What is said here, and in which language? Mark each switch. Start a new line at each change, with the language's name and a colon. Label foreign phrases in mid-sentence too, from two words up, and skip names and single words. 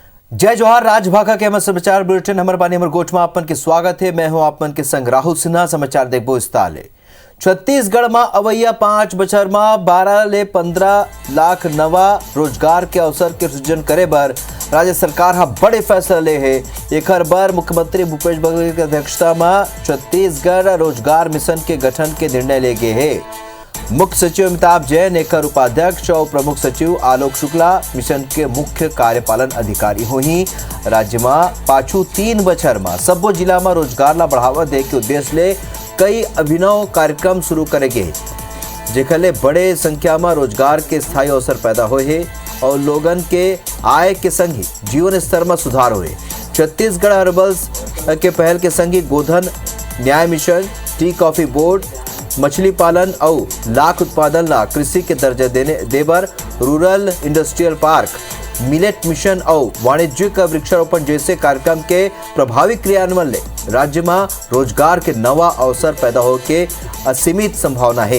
Chhattisgarhi: जय जोहार। राजभाखा के अमर समाचार बुलेटिन हमर बानी हमर गोठ में आपन के स्वागत है। मैं हूं आपन के संग राहुल सिन्हा। समाचार देखबो इस्ताले। छत्तीसगढ़ में अवैया 5 बछर में 12 ले 15 लाख नवा रोजगार के अवसर के सृजन करे बर राज्य सरकार हा बड़े फैसला ले है। एक बार मुख्यमंत्री भूपेश बघेल की अध्यक्षता में छत्तीसगढ़ रोजगार मिशन के गठन के निर्णय ले गए है। मुख्य सचिव अमिताभ जैन, एक उपाध्यक्ष और प्रमुख सचिव आलोक शुक्ला मिशन के मुख्य कार्यपालन अधिकारी होही। राज्य में पाछू 3 बछर में सब्बो जिला में रोजगार ला बढ़ावा दे के उद्देश्य ले कई अभिनव कार्यक्रम शुरू करेंगे, जेकर ले बड़े संख्या में रोजगार के स्थायी अवसर पैदा होए है और लोगन के आय के संग ही जीवन स्तर में सुधार होए। छत्तीसगढ़ हर्बल्स के पहल के संग ही गोधन न्याय मिशन, टी कॉफी बोर्ड, मछली पालन और लाख उत्पादन ला कृषि के दर्जा देबर,
English: rural industrial park,
Chhattisgarhi: मिलेट मिशन और वाणिज्यिक वृक्षारोपण जैसे कार्यक्रम के प्रभावी क्रियान्वयन ले राज्य में रोजगार के नवा अवसर पैदा हो के असीमित संभावना है।